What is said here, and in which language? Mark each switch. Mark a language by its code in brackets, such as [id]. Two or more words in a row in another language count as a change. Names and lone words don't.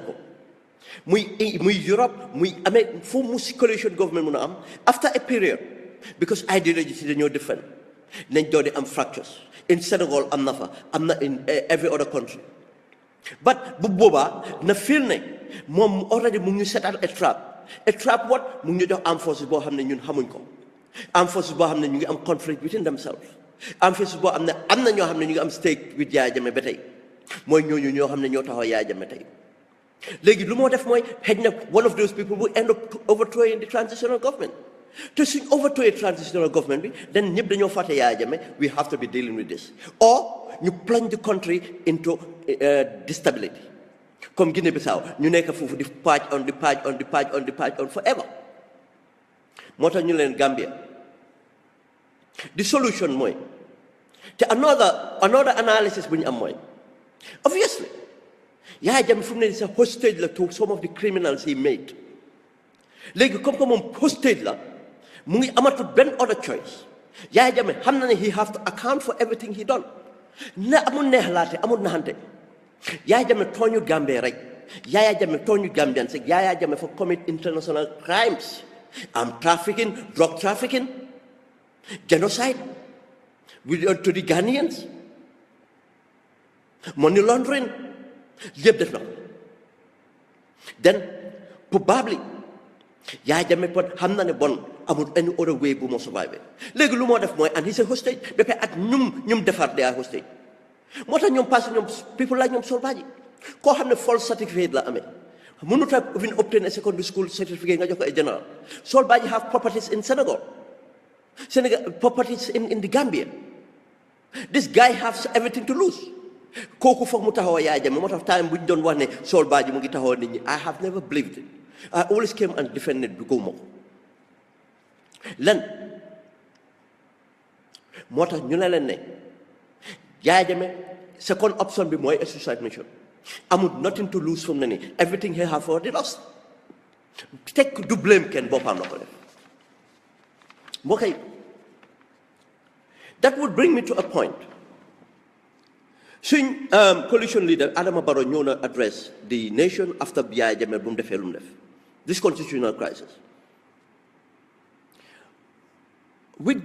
[wo] ko muy Europe muy amee fu mu si [en] coalition government [wo] mun a am [en] after a period because ideology [wo] si dañoo different nañ doon di am fractures in Senegal am na fa am na [en] in every other country but [wo] bu boobaa na feel ne moom already mu ngi ñu setal [en] a trap what [wo] mu ngi ñu jox [en] armed forces [wo] boo xam ne ñun xamuñ ko [en] armed forces [wo] boo xam ne ñu ngi am [en] conflict within themselves armed forces [wo] boo xam ne am na ñoo xam ne ñu ngi am [en] stake with [wo] Yaya Jammeh ba tey mooy ñooñu ñoo xam ne ñoo taxaw Yaya Jammeh tey léegi lu moo def mooy xëj na [en] one of those people will end up overthrowing the transitional government [wo] te suñ [en] overthrowing transitional government bi then [wo] ñëpp dañoo fàtte [en] Yaya Jammeh we have to be dealing with this or ñu plunge the country into instability comme Guinea Bissau [wo] ñu nekk foofu di [en] patch on forever [wo] moo tax ñu leen [en] Gambia the [wo] solution mooy te [en] another analysis [wo] bu ñu am mooy obviously Yaya Jammeh fu mu ne sax hostage la to [en] some of the criminals he made léegi [fr] comme que [wo] moom hostage la mu ngi amatul benn [en] other choice Yaya Jammeh [wo] xam na ne [en] he have to account for everything he done [wo] na amul neexlaate amul naxante Yaya Jammeh tooñu Gambie rek Yaya Jammeh tooñu Gambians rek [en] Yaya Jammeh for commit international crimes trafficking drug trafficking genocide to the Ghanaians money laundering [wo] yëpp def na ko [en] then probably [wo] Yaya Jammeh pot xam na ne bon amul [en] any other way [wo] bu moo survive léegi lu moo def mooy [en] and he's a hostage [wo] ba pare ak ñum defar [en] they are hostage [wo] moo tax ñoom passé ñoom [en] people like ñoom Sol Badji [wo] koo xam ne [en] false certificate [wo] la amee mënut a [en] even obtain a secondary school certificate [wo] nga jox ko ay [en] general Sol Badji have properties in Senegal properties in the Gambia this guy has everything to lose [wo] kooku foog mu taxaw [en] Yaya Jammeh [wo] moo tax time bu ñu doon wax ne [en] Sol Badji [wo] mu ngi taxaw nit ñi [en] I have never believed it I always came and defended [wo] du gëw ma ko lan moo tax ñu ne leen ne Yaya Jammeh [en] second option [wo] bi mooy [en] a suicide mission [wo] amul [en] nothing to lose from [wo] ne ni [en] everything he have already lost [wo] teg du blame kenn boppam la ko def mbokk yi [en] that would bring me to a point suñ coalition leader Adama Barrow [wo] ñëw na [en] address the nation after Yaya Jammeh [wo] bu mu defee lu mu def [en] this constitutional crisis with